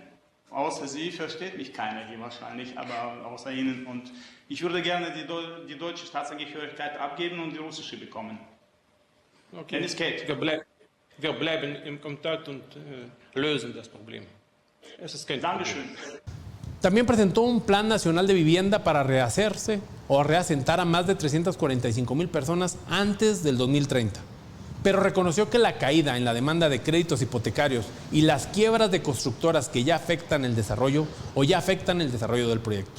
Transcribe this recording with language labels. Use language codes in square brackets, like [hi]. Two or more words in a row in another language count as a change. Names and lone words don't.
[de] Außer Sie versteht mich keiner hier wahrscheinlich, aber außer Ihnen. Und ich würde gerne die deutsche Staatsangehörigkeit abgeben und die russische bekommen. Okay. Wenn es geht. Wir bleiben im Kontakt und lösen das Problem. Es ist kein Problem. Dankeschön. [es] También presentó un plan nacional de vivienda para rehacerse o reasentar a más de 345,000 personas antes del 2030. Pero reconoció que la caída en la demanda de créditos hipotecarios y las quiebras de constructoras que ya afectan el desarrollo del proyecto.